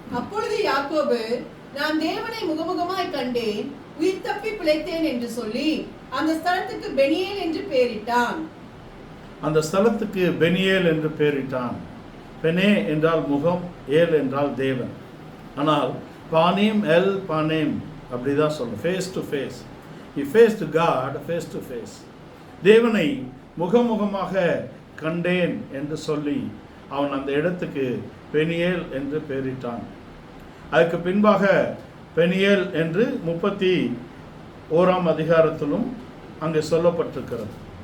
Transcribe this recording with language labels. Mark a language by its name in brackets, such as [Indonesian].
[Tamil] அப்பொழுது யாக்கோபு, நான் தேவனை முகமுகமாய் கண்டேன், உயிர் தப்பி பிழைத்தேன் என்று சொல்லி அந்த ஸ்தலத்துக்கு பெனியேல் என்று பெயரிட்டான். அந்த ஸ்தலத்துக்கு பெனியேல் என்று பெயரிட்டான். பெனே என்றால் முகம், ஏல் என்றால் தேவன். ஆனால் பானேம் எல் பானேம் அப்படிதான் சொல்லும், [English] Face to face. He faced God face to face. [Tamil] தேவனை முகமுகமாக கண்டேன் என்று சொல்லி அவன் அந்த இடத்துக்கு பெனியேல் என்று பெயரிட்டான். அதுக்கு பின்பாக பெனியேல் என்று 31ஆம் அதிகாரத்திலும் அங்கே சொல்லப்பட்டிருக்கிறது.